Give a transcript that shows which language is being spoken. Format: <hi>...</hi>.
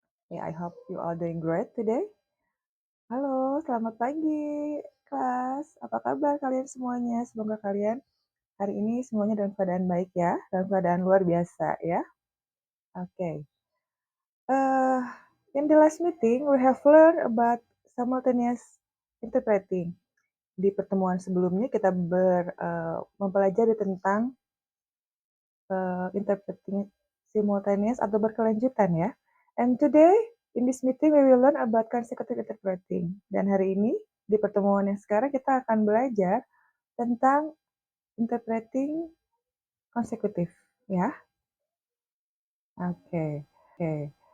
<en>Yeah, I hope you all doing great today.</en> <id>Halo, selamat pagi, kelas. Apa kabar kalian semuanya? Semoga kalian hari ini semuanya dalam keadaan baik ya, dalam keadaan luar biasa ya. Oke.</id> <en>Uh, in the last meeting, we have learned about simultaneous interpreting.</en> <id>Di pertemuan sebelumnya kita mempelajari tentang interpreting simultaneous atau berkelanjutan ya.</id> <en>And today, in this meeting, we will learn about consecutive interpreting.</en> <id>Dan hari ini, di pertemuan yang sekarang, kita akan belajar tentang interpreting consecutive, ya. Oke. Okay.</id>